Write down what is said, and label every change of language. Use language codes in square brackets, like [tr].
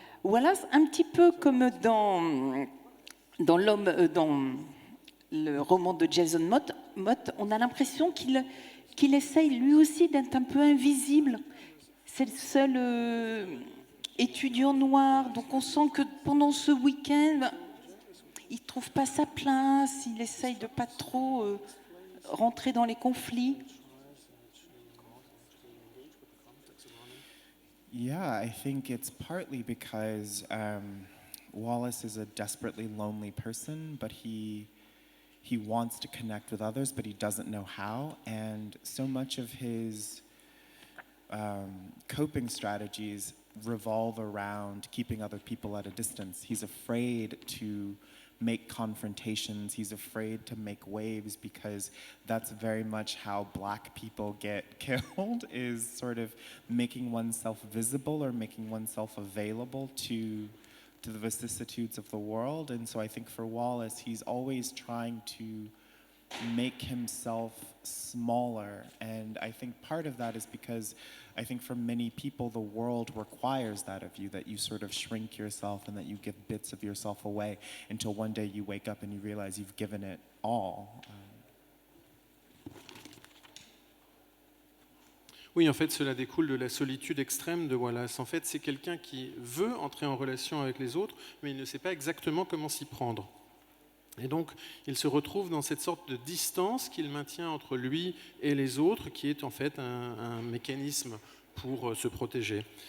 [fr] Wallace, un petit peu comme dans le roman de Jason Mott, on a l'impression qu'il essaye lui aussi d'être un peu invisible. C'est le seul étudiant noir, donc on sent que pendant ce week-end, il ne trouve pas sa place, il essaye de pas trop rentrer dans les conflits. [en] Yeah, I think it's partly because Wallace is a desperately lonely person, but he wants to connect with others, but he doesn't know how. And so much of his coping strategies revolve around keeping other people at a distance. He's afraid to make confrontations. He's afraid to make waves because that's very much how Black people get killed, is sort of making oneself visible or making oneself available to the vicissitudes of the world. And so I think for Wallace, he's always trying to make himself smaller. And I think part of that is because I think for many people, the world requires that of you, that you sort of shrink yourself and that you give bits of yourself away until one day you wake up and you realize you've given it all. [fr] Oui, en fait, cela découle de la solitude extrême de Wallace. En fait, c'est quelqu'un qui veut entrer en relation avec les autres, mais il ne sait pas exactement comment s'y prendre. Et donc, il se retrouve dans cette sorte de distance qu'il maintient entre lui et les autres, qui est en fait un mécanisme pour se protéger.